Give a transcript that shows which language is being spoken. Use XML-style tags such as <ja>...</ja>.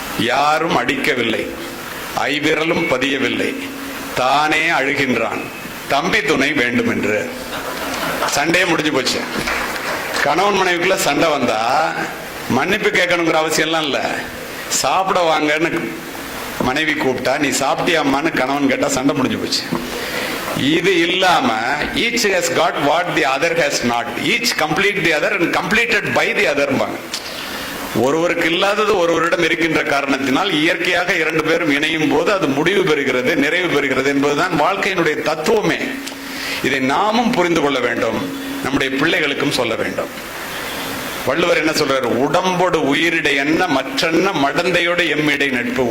<ta>யாரும் அடிக்கவில்லை, ஐவிரலும் பதியவில்லை, தானே அழுகின்றான், தம்பி துணை வேண்டும் என்று. சண்டையே முடிஞ்சு போச்சு. கணவன் மனைவிக்குள்ள சண்டை வந்தா மன்னிப்பு கேட்கணுங்கிற அவசியம் எல்லாம் இல்ல. சாப்பிட வாங்கன்னு மனைவி கூப்பிட்டா நீ சாப்பிட்டியாமான்னு கணவன் கேட்டா சண்டை முடிஞ்சு போச்சு. இது இல்லாம</ta> <en>each has got what the other has not, each complete the other and completed by the other.</en> <ta>ஒருவருக்கு இல்லாதது ஒருவரிடம் இருக்கின்ற காரணத்தினால் இயற்கையாக 2 பேரும் இணையும் போது அது முடிவு பெறுகிறது, நிறைவு பெறுகிறது என்பதுதான் வாழ்க்கையினுடைய தத்துவமே. இதை நாமும் புரிந்து கொள்ள வேண்டும், நம்முடைய பிள்ளைகளுக்கும் சொல்ல வேண்டும். வள்ளுவர் என்ன சொல்றாரு? உடம்போடு உயிரிடை என்ன மற்றென்ன மடந்தையோட எம்மிடை நட்பு.</ta>